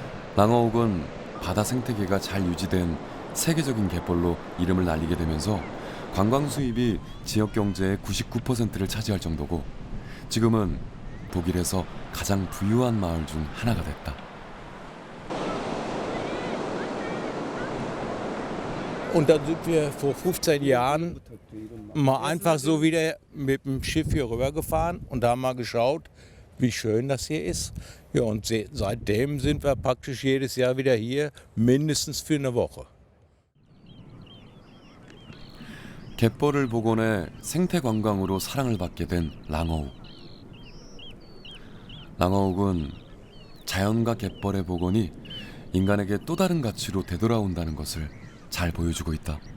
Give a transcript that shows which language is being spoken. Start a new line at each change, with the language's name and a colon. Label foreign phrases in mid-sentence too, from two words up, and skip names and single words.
Korean: 랑어옥은 바다 생태계가 잘 유지된 세계적인 갯벌로 이름을 날리게 되면서 관광 수입이 지역 경제의 99%를 차지할 정도고 지금은 독일에서 가장 부유한 마을 중 하나가 됐다.
German: Und dann sind wir vor 15 Jahren mal einfach so wieder mit dem Schiff hier rübergefahren und da mal geschaut, wie schön das hier ist. Ja, und seitdem sind wir praktisch jedes Jahr wieder hier, mindestens für eine Woche.
Korean: 갯벌을 복원해 생태 관광으로 사랑을 받게 된 랑어욱. 랑어욱은 자연과 갯벌의 복원이 인간에게 또 다른 가치로 되돌아온다는 것을 잘 보여주고 있다.